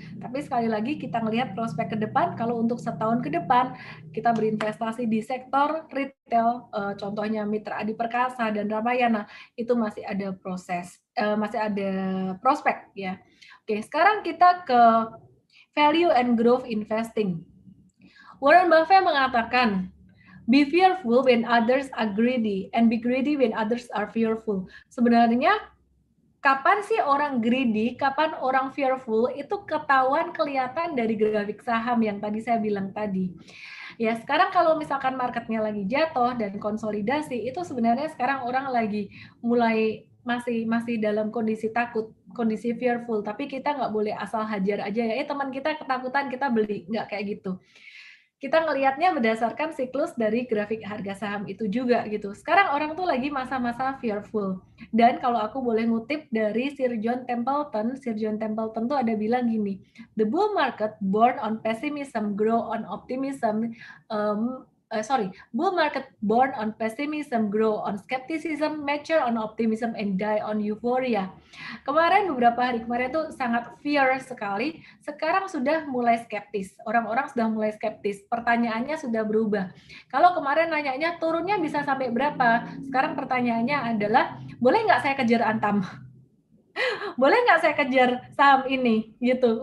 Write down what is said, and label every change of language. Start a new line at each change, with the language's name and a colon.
Indonesian: Tapi sekali lagi kita melihat prospek ke depan, kalau untuk setahun ke depan, kita berinvestasi di sektor retail, contohnya Mitra Adi Perkasa dan Ramayana, itu masih ada masih ada prospek ya. Oke, sekarang kita ke value and growth investing.
English: Warren Buffett
Indonesian: mengatakan,
English: be fearful when others are greedy, and be greedy when others are fearful.
Indonesian: Sebenarnya, kapan sih orang greedy, kapan orang fearful, itu ketahuan kelihatan dari grafik saham yang tadi saya bilang tadi. Ya, sekarang kalau misalkan marketnya lagi jatuh dan konsolidasi, itu sebenarnya sekarang orang lagi mulai masih dalam kondisi takut, kondisi fearful, tapi kita nggak boleh asal hajar aja ya, teman kita ketakutan, kita beli, nggak kayak gitu. Kita ngelihatnya berdasarkan siklus dari grafik harga saham itu juga gitu. Sekarang orang tuh lagi masa-masa fearful. Dan kalau aku boleh ngutip dari Sir John Templeton tuh ada bilang gini,
English: the bull market born on pessimism grow on optimism. Bull market born on pessimism grow on skepticism, mature on optimism, and die on euphoria.
Indonesian: Beberapa hari kemarin tuh sangat fear sekali. Sekarang sudah mulai skeptis. Orang-orang sudah mulai skeptis. Pertanyaannya sudah berubah. Kalau kemarin nanyanya turunnya bisa sampai berapa? Sekarang pertanyaannya adalah, boleh nggak saya kejar Antam? boleh nggak saya kejar saham ini gitu.